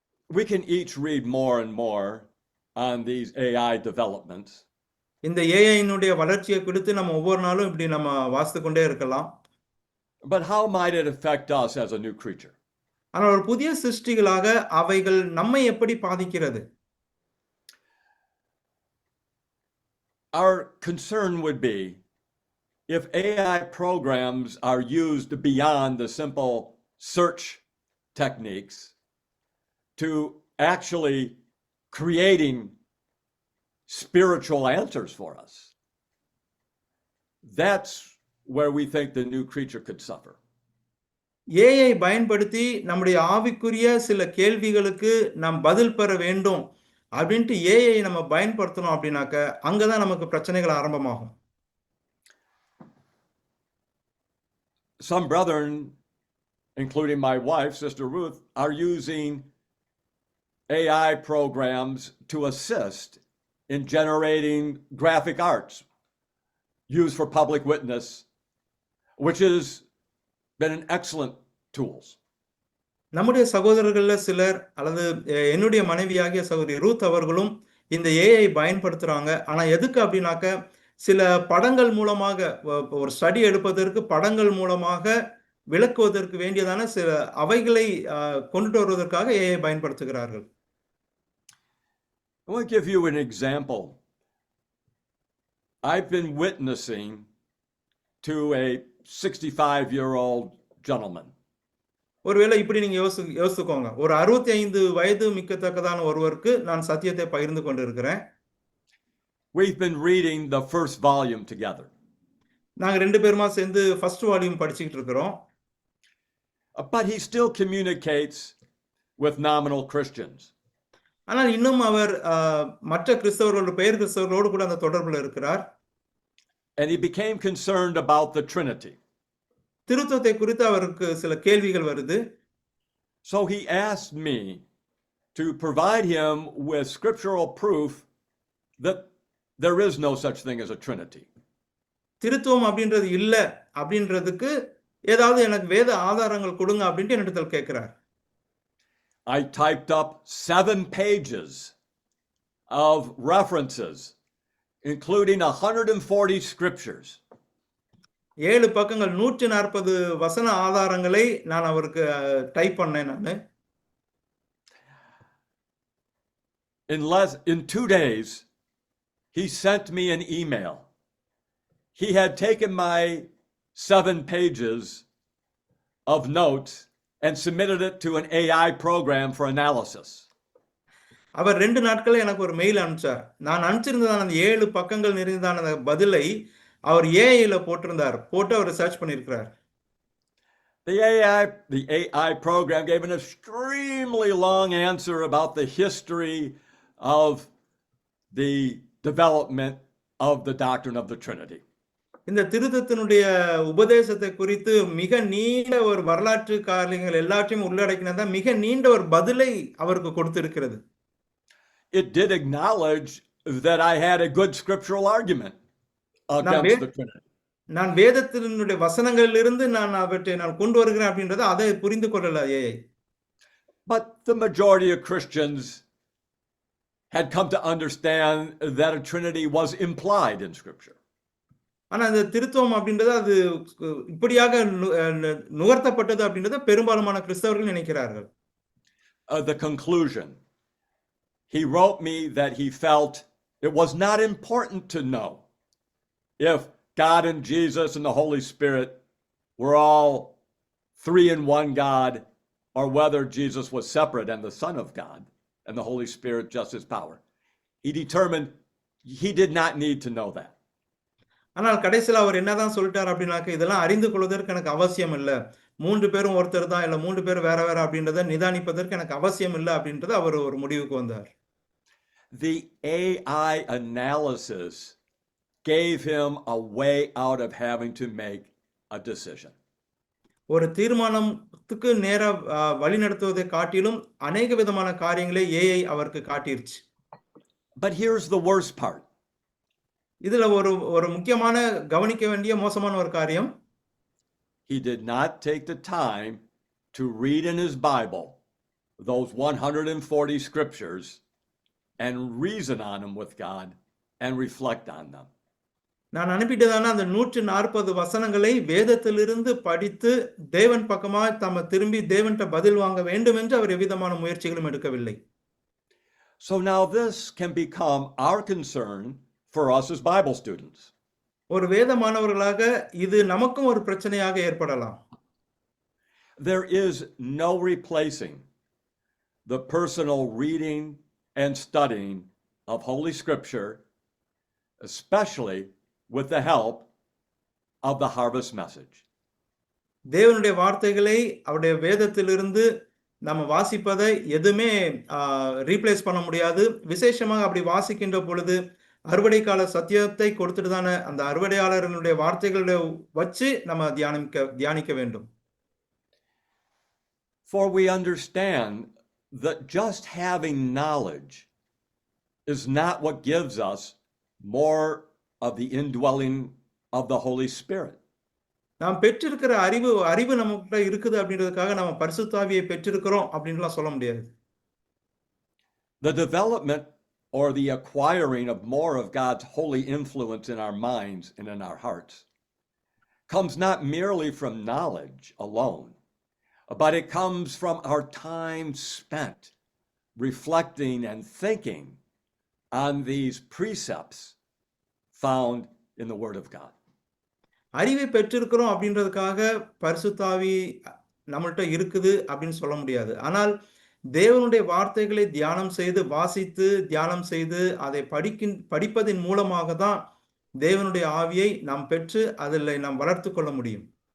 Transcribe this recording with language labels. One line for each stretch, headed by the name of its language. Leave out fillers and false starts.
English: We can each read more and more on these AI developments.
Tamil: இந்த ஏஐனுடைய வளர்ச்சியை குறித்து நம்ம ஒவ்வொரு நாளும் இப்படி நம்ம வாசித்து கொண்டே இருக்கலாம்.
English: But how might it affect us as a new creature?
Tamil: ஆனால் ஒரு புதிய சிருஷ்டிகளாக அவைகள் நம்மை எப்படி பாதிக்கிறது?
English: Our concern would be if AI programs are used beyond the simple search techniques to actually creating spiritual answers for us. That's where we think the new creature could suffer.
Tamil: AI பயன்படுத்தி நம்முடைய ஆவிக்குரிய சில கேள்விகளுக்கு நாம் பதில் பெற வேண்டும் அப்படின்ட்டு ஏஐ நம்ம பயன்படுத்தணும் அப்படின்னாக்க அங்கதான் நமக்கு பிரச்சனைகள் ஆரம்பமாகும்.
English: Some brethren, including my wife, Sister Ruth, are using AI programs to assist in generating graphic arts used for public witness, which has been an excellent tools.
Tamil: நம்முடைய சகோதரர்கள்ல சிலர் அல்லது என்னுடைய மனைவியாகிய சகோதரி ரூத் அவர்களும் இந்த ஏஐ பயன்படுத்துறாங்க. ஆனா எதுக்கு அப்படின்னாக்க சில படங்கள் மூலமாக ஒரு ஸ்டடி எடுப்பதற்கு படங்கள் மூலமாக விளக்குவதற்கு வேண்டியதான சில அவைகளை கொண்டு வருவதற்காக ஏஐ பயன்படுத்துகிறார்கள்.
English: I want to give you an example. I've been witnessing to a 65-year-old gentleman.
Tamil: ஒருவேளை இப்படி நீங்க யோசித்துக்கோங்க. ஒரு 65 வயது மிக்கத்தக்கதான ஒருவருக்கு நான் சத்தியத்தை பகிர்ந்து கொண்டிருக்கிறேன்.
English: We've been reading the first volume together.
Tamil: நாங்க 2 பேருமா சேர்ந்து
English: first volume
Tamil: படிச்சிட்டு இருக்கிறோம்.
English: But he still communicates with nominal Christians.
Tamil: ஆனால் இன்னும் அவர் மற்ற கிறிஸ்தவர்களோடு பெயர் கிறிஸ்தவர்களோடு கூட அந்த தொடர்புல இருக்கிறார்.
English: And he became concerned about the Trinity.
Tamil: திருத்துவத்தை குறித்து அவருக்கு சில கேள்விகள் வருது.
English: So he asked me to provide him with scriptural proof that there is no such thing as a Trinity.
Tamil: திருத்துவம் அப்படின்றது இல்ல அப்படின்றதுக்கு ஏதாவது எனக்கு வேத ஆதாரங்கள் கொடுங்க அப்படின்ட்டு என்னிடத்தில் கேட்கிறார்.
English: I typed up 7 pages of references, including 140 scriptures.
Tamil: 7 பக்கங்கள் 140 வசன ஆதாரங்களை நான் அவருக்கு டைப் பண்ணேன் நானு.
English: In 2 days, he sent me an email. He had taken my 7 pages of notes and submitted it to an AI program for analysis.
Tamil: அவர் 2 நாட்களே எனக்கு ஒரு மெயில் அனுப்பிச்சார். நான் அனுப்பிச்சிருந்ததான அந்த 7 பக்கங்கள் நிறைந்ததான அந்த பதிலை அவர் ஏஐல போட்டிருந்தார். போட்டு அவர் ரிசர்ச் பண்ணியிருக்கிறார்.
English: The AI program gave an extremely long answer about the history of the development of the doctrine of the Trinity.
Tamil: இந்த திருத்தத்தினுடைய உபதேசத்தை குறித்து மிக நீண்ட ஒரு வரலாற்று காரியங்கள் எல்லாத்தையும் உள்ளடக்கினதா மிக நீண்ட ஒரு பதிலை அவருக்கு கொடுத்திருக்கிறது.
English: It did acknowledge that I had a good scriptural argument against the Trinity.
Tamil: நான் வேதத்தினுடைய வசனங்களிலிருந்து நான் அவற்றை நான் கொண்டு வருகிறேன் அப்படின்றத அதை புரிந்து கொள்ளல AI.
English: But the majority of Christians had come to understand that a Trinity was implied in Scripture.
Tamil: ஆனா அந்த திருத்துவம் அப்படின்றது அது இப்படியாக நுகர்த்தப்பட்டது அப்படின்றத பெரும்பாலான கிறிஸ்தவர்கள் நினைக்கிறார்கள்.
English: The conclusion. He wrote me that he felt it was not important to know if God and Jesus and the Holy Spirit were all 3 in 1 God, or whether Jesus was separate and the Son of God and the Holy Spirit just his power. He determined he did not need to know that.
Tamil: ஆனால் கடைசியில் அவர் என்னதான் சொல்லிட்டார் அப்படின்னாக்க இதெல்லாம் அறிந்து கொள்வதற்கு எனக்கு அவசியம் இல்லை. 3 பேரும் ஒருத்தர் தான் இல்ல 3 பேர் வேற வேற அப்படின்றத நிதானிப்பதற்கு எனக்கு அவசியம் இல்லை அப்படின்றது அவர் ஒரு முடிவுக்கு வந்தார்.
English: The AI analysis gave him a way out of having to make a decision.
Tamil: ஒரு தீர்மானத்துக்கு நேரா வழி நடத்துவதை காட்டிலும் அநேக விதமான காரியங்களை ஏஐ அவருக்கு காட்டிருச்சு.
English: But here's the worst part.
Tamil: இதுல ஒரு ஒரு முக்கியமான கவனிக்க வேண்டிய மோசமான ஒரு காரியம்,
English: He did not take the time to read in his Bible those 140 scriptures and reason on them with God and reflect on them.
Tamil: நான் அனுப்பிட்டதான அந்த 140 வசனங்களை வேதத்திலிருந்து படித்து தேவன் பக்கமாய் தாம திரும்பி தேவன்கிட்ட பதில் வாங்க வேண்டும் என்று அவர் எவ்விதமான முயற்சிகளும் எடுக்கவில்லை.
English: So now this can become our concern for us as Bible students.
Tamil: ஒரு வேத மாணவர்களாக இது நமக்கும் ஒரு பிரச்சனையாக ஏற்படலாம்.
English: There is no replacing the personal reading and studying of Holy Scripture, especially with the help of the harvest message.
Tamil: தேவனுடைய வார்த்தைகளை அவருடைய வேதத்திலிருந்து நம்ம வாசிப்பதை எதுவுமே ரீப்ளேஸ் பண்ண முடியாது. விசேஷமாக அப்படி வாசிக்கின்ற பொழுது அறுவடை கால சத்தியத்தை கொடுத்துட்டு தானே அந்த அறுவடையாளர்களுடைய வார்த்தைகளை வச்சு நம்ம தியானிக்க வேண்டும்.
English: For we understand that just having knowledge is not what gives us more of the indwelling of the Holy Spirit.
Tamil: நாம் பெற்றிருக்கிற அறிவு நமக்கிட்ட இருக்குது அப்படின்றதுக்காக நம்ம பரிசுத்த ஆவியை பெற்றிருக்கிறோம் அப்படின்லாம் சொல்ல முடியாது.
English: The development or the acquiring of more of God's holy influence in our minds and in our hearts comes not merely from knowledge alone, but it comes from our time spent reflecting and thinking on these precepts found in the Word of God.
Tamil: அறிவை பெற்றிருக்கிறோம் அப்படின்றதுக்காக பரிசுத்த ஆவி நம்மள்ட்ட இருக்குது அப்படின்னு சொல்ல முடியாது. ஆனால் தேவனுடைய வார்த்தைகளை தியானம் செய்து வாசித்து தியானம் செய்து அதை படிப்பதின் மூலமாக தான் தேவனுடைய ஆவியை நாம் பெற்று அதில் நாம் வளர்த்து கொள்ள முடியும்.